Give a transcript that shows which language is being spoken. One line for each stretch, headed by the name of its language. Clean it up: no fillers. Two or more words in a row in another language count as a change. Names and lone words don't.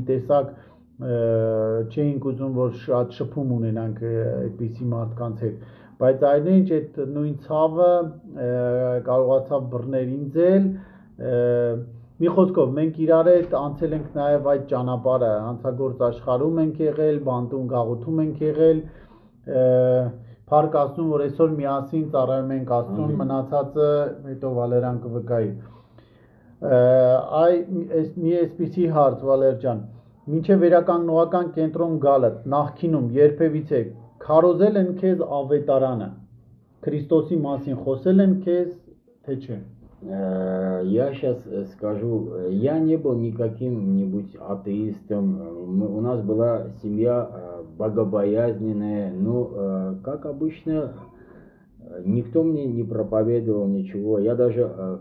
Armenian: տեսակ չէինք ուզում որ շատ շփում ունենանք այդպիսի մարդկանց հետ բայց այնինչ այդ նույն ցավը կարողացավ բռնել ինձ էլ մի խոսքով մենք իրար հետ անցել ենք նաև այդ ճանապարհը հանցագործ աշխարհում ենք եղել բանտում գաղութում ենք եղել փառք Աստծուն որ այսօր միասին ծառայում ենք Աստծուն մնացածը հետո Վալերան կվկայի մի այսպիսի հարց Վալեր ջան Մինչև վերականգնողական կենտրոն գալը նախքինում երբևիցե քարոզել են քեզ ավետարանը Քրիստոսի մասին խոսել են քեզ թե չէ
Russian: Я сейчас скажу, я не был никаким-нибудь атеистом, у нас была семья богобоязненная, но, как обычно, никто мне не проповедовал ничего, я даже